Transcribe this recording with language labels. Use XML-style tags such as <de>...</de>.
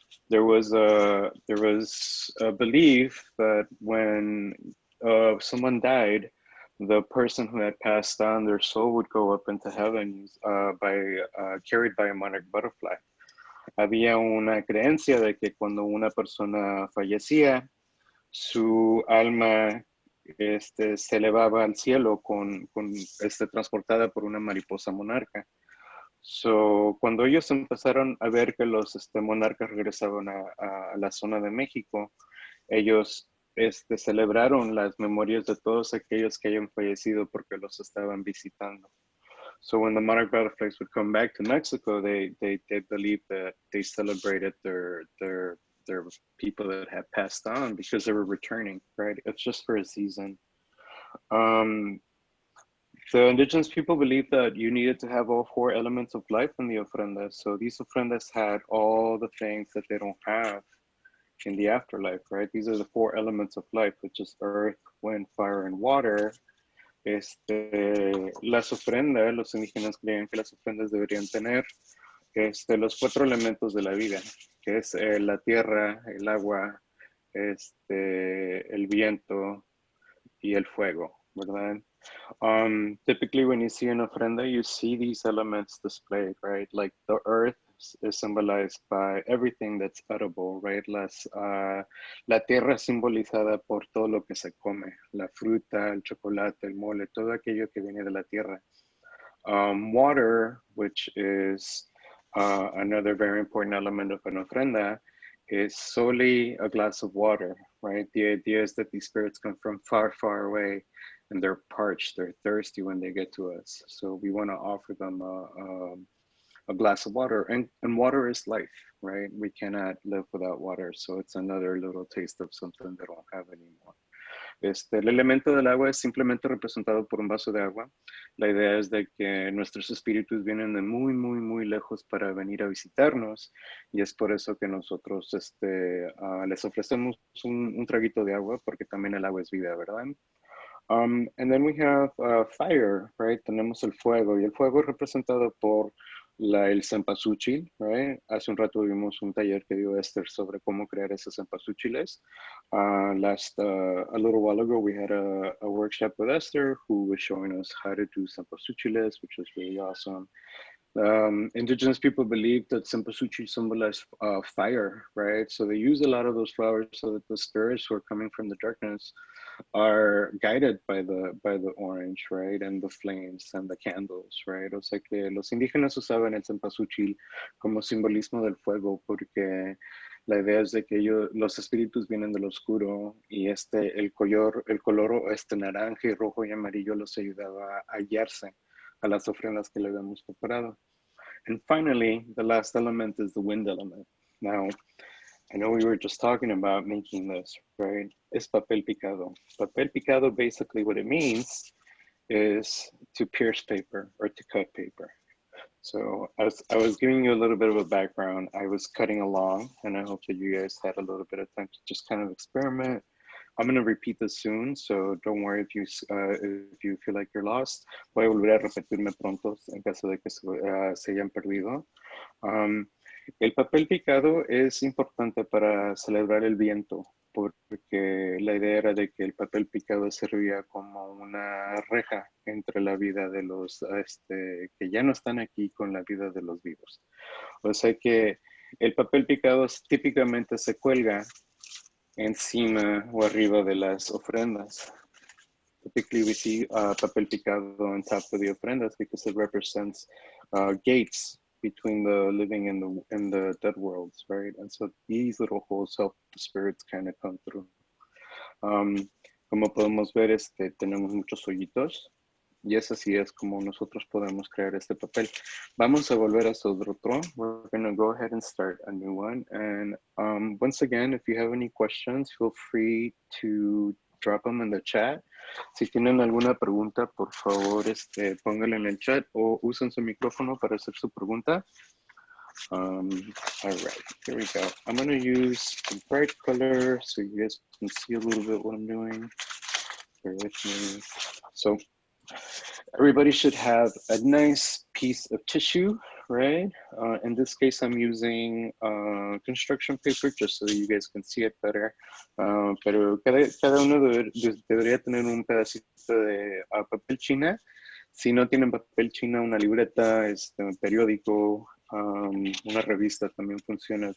<en>There was a belief that when someone died, the person who had passed on, their soul would go up into heaven carried by a monarch butterfly.</en> <es>Había una creencia de que cuando una persona fallecía, su alma se elevaba al cielo transportada por una mariposa monarca. So, cuando ellos empezaron a ver que los monarcas regresaban a la zona de México, ellos celebraron las memorias de todos aquellos que hayan fallecido porque los estaban visitando.</es> <en>So when the monarch butterflies would come back to Mexico, they believed that they celebrated their people that had passed on because they were returning, right? It's just for a season. The indigenous people believed that you needed to have all four elements of life in the ofrendas. So these ofrendas had all the things that they don't have in the afterlife, right? These are the four elements of life, which is earth, wind, fire, and water.</en> <es>Las ofrendas, los indígenas creían que las ofrendas deberían tener los cuatro elementos de la vida, que es la tierra, el agua, el viento y el fuego, ¿verdad?</es> <en>Typically when you see an ofrenda, you see these elements displayed, right? Like the earth is symbolized by everything that's edible, right?</en> <es>La tierra es simbolizada por todo lo que se come, la fruta, el chocolate, el mole, todo aquello que viene de la tierra.</es> <en>Water, which is another very important element of an ofrenda, is solely a glass of water, right? The idea is that these spirits come from far, far away and they're parched, they're thirsty when they get to us. So we want to offer them a glass of water, and water is life, right? We cannot live without water. So it's another little taste of something they don't have anymore.</en> <es>El elemento del agua es simplemente representado por un vaso de agua. La idea es de que nuestros espíritus vienen de muy, muy, muy lejos para venir a visitarnos, y es por eso que nosotros les ofrecemos un traguito de agua, porque también el agua es vida, ¿verdad?</es> <en>And then we have fire, right?</en> <es>Tenemos el fuego, y el fuego es representado por el cempasúchil,</es> <en>right?</en> <es>Hace un rato vimos un taller que dio Esther sobre cómo crear esos cempasúchiles.</es> <en>A little while ago, we had a workshop with Esther who was showing us how to do cempasúchiles, which was really awesome. Indigenous people believe that cempasúchil symbolizes fire, right? So they use a lot of those flowers so that the spirits who are coming from the darkness are guided by the orange, right? And the flames and the candles, right?</en> <es>O sea que los indígenas usaban el cempasúchil como simbolismo del fuego, porque la idea es de que los espíritus vienen del oscuro, y el color naranja y rojo y amarillo los ayudaba a hallarse a las ofrendas que le habíamos preparado.</es> <en>And finally, the last element is the wind element. Now, I know we were just talking about making this, right? It's papel picado. Papel picado, basically what it means is to pierce paper or to cut paper. So as I was giving you a little bit of a background, I was cutting along, and I hope that you guys had a little bit of time to just kind of experiment. I'm going to repeat this soon, so don't worry if you feel like you're lost.</en> <es>Voy a volver a repetirme pronto en caso de que se hayan perdido. El papel picado es importante para celebrar el viento, porque la idea era de que el papel picado servía como una reja entre la vida de los que ya no están aquí con la vida de los vivos. O sea que el papel picado típicamente se cuelga encima o arriba de las ofrendas.</es> <en>Typically we see papel picado on top of the ofrendas because it represents gates between the living and the dead worlds, right? And so these little holes help the spirits kind of come through.</en> <es>Como podemos ver, tenemos muchos hoyitos, y así es como nosotros podemos crear este papel. Vamos a volver a otro.</es> <en>We're going to go ahead and start a new one. And once again, if you have any questions, feel free to drop them in the chat.</en> <es>Si tienen alguna pregunta, por favor, pónganla en el chat o usen su micrófono para hacer su pregunta.</es> <en>All right, here we go. I'm going to use a bright color so you guys can see a little bit what I'm doing. Bear with me. So everybody should have a nice piece of tissue, right? In this case, I'm using construction paper just so that you guys can see it better.</en> <es>Pero cada uno debería tener un pedacito de papel china. Si no tienen papel china, una libreta, un periódico, una revista también funciona.</es>